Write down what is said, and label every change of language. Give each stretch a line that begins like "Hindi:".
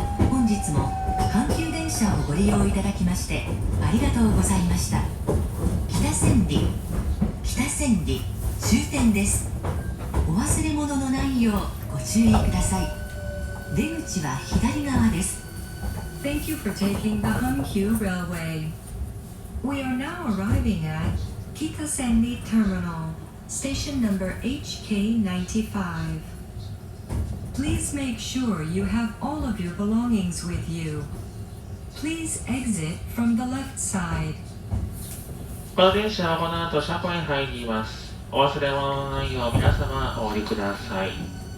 Japanese: 本日も阪急電車をご利用いただきましてありがとうございました。北千里終点です。お忘れ物のないようご注意ください。出口は左側です。
English: Thank you for taking the Hankyu Railway. We are now arriving at Kitasenri Terminal, station number HK95. Please make sure you have all of your belongings with you. Please exit from the left side.
Japanese: この電車はこの後車庫に入ります。お忘れ物のないよう皆様お降りください。